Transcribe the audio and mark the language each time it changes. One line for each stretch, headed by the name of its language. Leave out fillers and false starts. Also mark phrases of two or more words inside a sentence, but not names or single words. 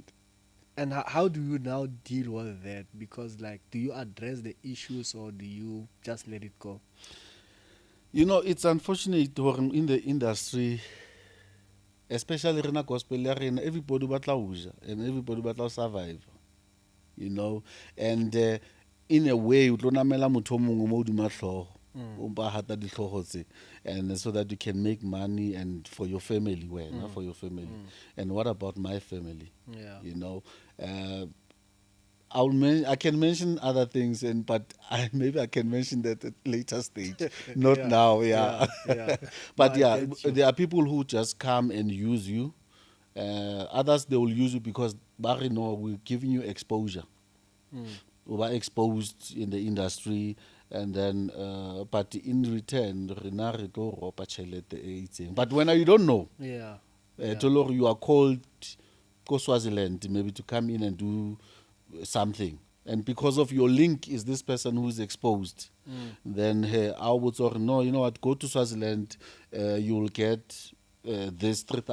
English: And how do you now deal with that? Because, like, do you address the issues or do you just let it go? It's unfortunate in the industry, especially in a gospel area, everybody
Southern Sotho: batla uja
English: and everybody batla survive. And in a way, you don't
Southern Sotho: namela motho o mongwe mo hodima hlooho, o mpa hata dihlooho tse,
English: and so that you can make money and for your family, for your family. And what about my family? Yeah. I can mention other things, but maybe I can mention that at later stage, not Yeah. now. Yeah, Yeah. but No, I yeah, get you. there are people who just come and use you. Others, they will use you because Barry, no, we're giving you exposure. We were exposed in the industry, and then but in return,
Southern Sotho: rena re tlo ropa tjhelete e itseng.
English: But when you don't know, Yeah. Toloro, you are called go Swaziland maybe to come in and do something, and because of your link is this person who's exposed, then hey, I would say no, you know what, go to Swaziland, you will get this 3,000.